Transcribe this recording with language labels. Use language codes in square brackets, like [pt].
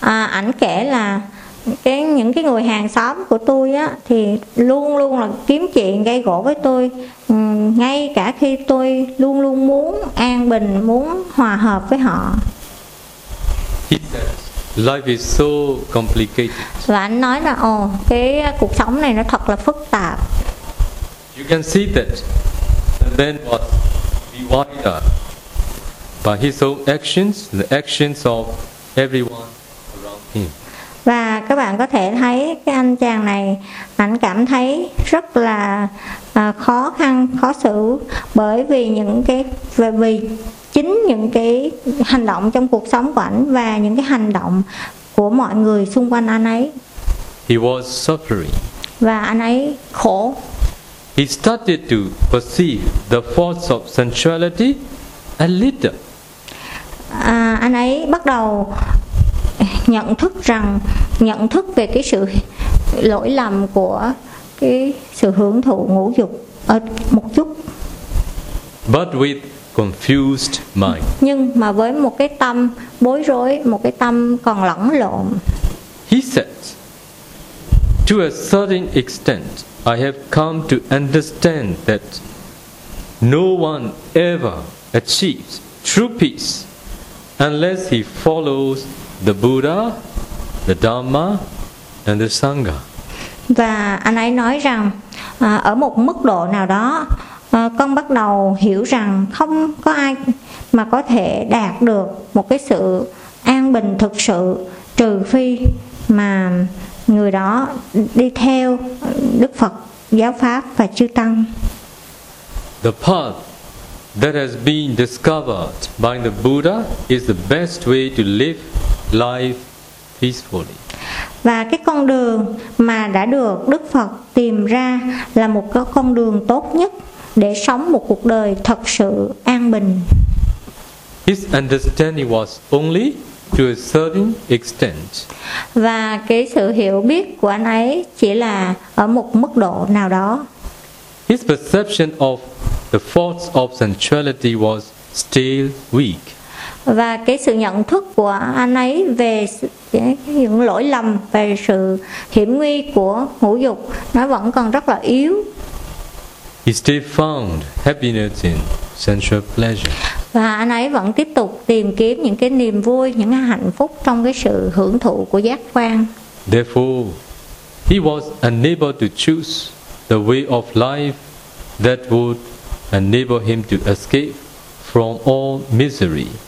[vi] Anh kể là những cái người hàng xóm của tôi á thì luôn luôn là kiếm chuyện gây gổ với tôi, ngay cả khi tôi luôn luôn muốn an bình, muốn hòa hợp với họ. [en] He said, "Life is so complicated." [vi] Và anh nói là, cái cuộc sống này nó thật là phức tạp. [en] You can see that the man was divided by his own actions, the actions of everyone around him. [vi] Và các bạn có thể thấy cái anh chàng này, anh cảm thấy rất là khó khăn, khó xử bởi vì những cái vì chính những cái hành động trong cuộc sống của anh và những cái hành động của mọi người xung quanh anh ấy. [en] He was suffering. [vi] Và anh ấy khổ. [en] He started to perceive the force of sensuality a little. [vi] Anh ấy bắt đầu nhận thức về cái sự lỗi lầm của cái sự hưởng thụ ngũ dục ở một chút. [en] But with confused mind. [vi] Nhưng mà với một cái tâm bối rối, một cái tâm còn lẫn lộn. [en] He said, "To a certain extent, I have come to understand that no one ever achieves true peace unless he follows the Buddha, the Dhamma, and the Sangha." [vi] Và anh ấy nói rằng ở một mức độ nào đó, con bắt đầu hiểu rằng không có ai mà có thể đạt được một cái sự an bình thực sự trừ phi mà người đó đi theo Đức Phật, giáo pháp và chư tăng. [en] The path that has been discovered by the Buddha is the best way to live life peacefully. [vi] Và cái con đường mà đã được Đức Phật tìm ra là một cái con đường tốt nhất để sống một cuộc đời thật sự an bình. [en] His understanding was only to a certain extent. [vi] Và cái sự hiểu biết của anh ấy chỉ là ở một mức độ nào đó. [en] His perception of the faults of sensuality was still weak. [vi] Và cái sự nhận thức của anh ấy về những lỗi lầm, về sự hiểm nguy của ngũ dục, nó vẫn còn rất là yếu. [en] He still found happiness in sensual pleasure. [vi] Và anh ấy vẫn tiếp tục tìm kiếm những cái niềm vui, những cái hạnh phúc trong cái sự hưởng thụ của giác quan. [en] Therefore, he was unable to choose the way of life that would enable him to escape from all misery.